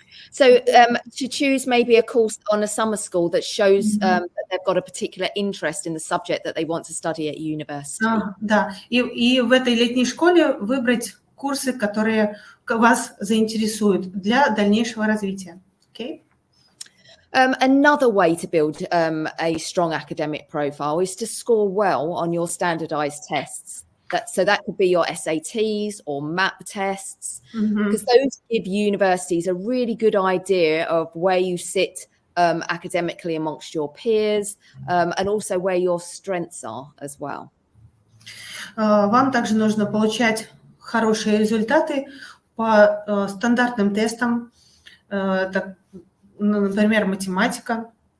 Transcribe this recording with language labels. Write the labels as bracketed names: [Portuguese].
[English] So to choose maybe a course on a summer school that shows that they've got a particular interest in the subject that they want to study at university. [Russian] Да, и в этой летней школе выбрать курсы, которые вас заинтересуют для дальнейшего развития. [English] Okay? Another way to build a strong academic profile is to score well on your standardized tests. So that could be your SATs or MAP tests, because those give universities a really good idea of where you sit academically amongst your peers and also where your strengths are as well. [Russian] Вам также нужно получать хорошие результаты по стандартным тестам, например, математика.